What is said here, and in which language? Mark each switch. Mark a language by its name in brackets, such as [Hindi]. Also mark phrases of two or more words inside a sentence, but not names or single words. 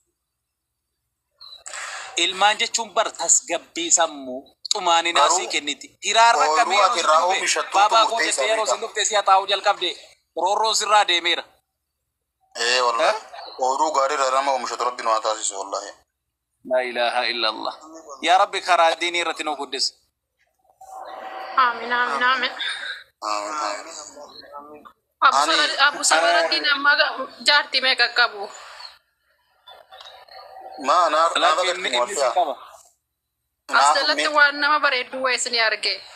[Oromo] ilmaan jechuun bar tasgabbii sammuu xumaaninaa sii kenniti hiraarra kamee yeroo baabaa kootette yeroo sin dhuftee si haxaa'uu jalqabde roorroon sirraa deemeera wallahi ooruu gaarii rarama oomishatu rabbi nu haa taasisu wallahi [Arabic] لا إله إلا الله [Oromo] yaa rabbi karaa diinii irratti nu guddis Aamin aamin aamin. Abu Sabarattiin amma jaartii meeqa qabu? Asjalatti waan nama bareedduu wayis ni arge.